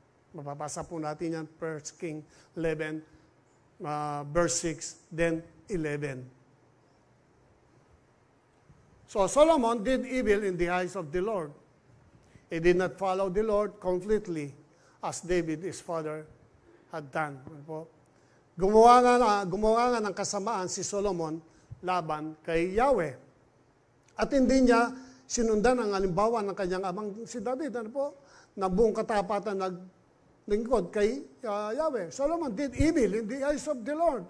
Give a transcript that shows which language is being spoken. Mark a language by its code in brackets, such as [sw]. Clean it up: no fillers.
[tl] Mapapasa po natin yan, 1 King 11, verse 6, then 11. [en] So Solomon did evil in the eyes of the Lord. He did not follow the Lord completely as David, his father, had done. [tl] Gumawa nga ng kasamaan si Solomon laban kay Yahweh. At hindi niya sinundan ang halimbawa ng kanyang amang si David, ano po, na buong katapatan naglingkod kay Yahweh. [en] Solomon did evil in the eyes of the Lord.